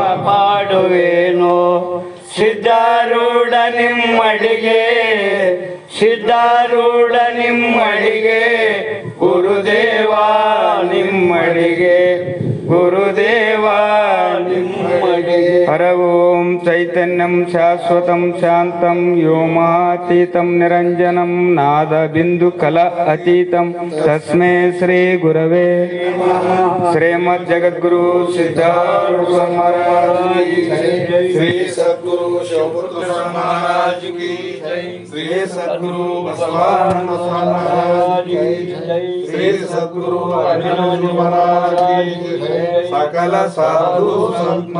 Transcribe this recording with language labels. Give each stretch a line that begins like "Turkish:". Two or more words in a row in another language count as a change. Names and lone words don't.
Kannada: ಪಾಡುವೇನು ಸಿದ್ಧಾರೂಢ ನಿಮ್ಮಡಿಗೆ, ಸಿದ್ಧಾರೂಢ ನಿಮ್ಮಡಿಗೆ, ಗುರುದೇವ ನಿಮ್ಮಡಿಗೆ, ಗುರುದೇವ ನಿಮ್ಮಡಿಗೆ.
Sanskrit: ಹರ ಓಂ ಚೈತನ್ಯಂ ಶಾಶ್ವತಂ ಶಾಂತಂ ವ್ಯೋಮಾತೀತಂ ನಿರಂಜನಂ ನಾದ ಬಿಂದು ಕಲ ಅತೀತಂ ತಸ್ಮೈ ಶ್ರೀ ಗುರವೇ ಶ್ರೀಮದ್ ಜಗದ್ಗುರು ಸಿದ್ಧಾರೂಢ
Hindi: महाराज की जय. श्री सद्गुरु शिवपुत्र महाराज की जय, श्री सद्गुरु बसवानंद महाराज की जय, श्री सद्गुरु अभिनव महाराज की जय, सकल साधु संत